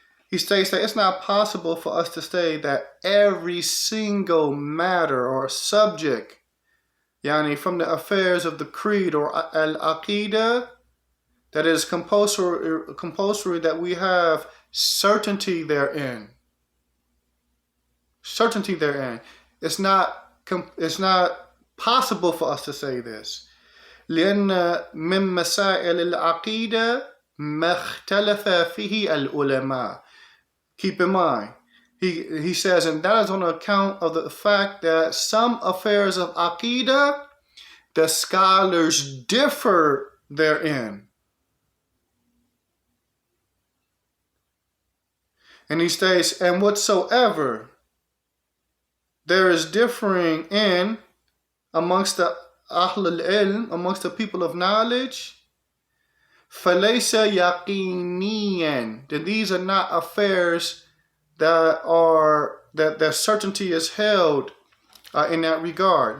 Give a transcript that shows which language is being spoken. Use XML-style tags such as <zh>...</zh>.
<en>He states that it's not possible for us to say that every single matter or subject, yani from the affairs of the creed or al-Aqeedah, that is compulsory that we have certainty therein. Certainty therein. It's not possible for us to say this.</en> <ar>لأن من مسائل العقيدة ما اختلف فيه العلماء.</ar> <en>Keep in mind, he says, and that is on account of the fact that some affairs of Aqeedah, the scholars differ therein. And he states, and whatsoever there is differing in amongst the Ahlul Ilm, amongst the people of knowledge,</en> <ar>فَلَيْسَ يَقِينِيًا,</ar> <en>that these are not affairs that certainty is held in that regard.</en>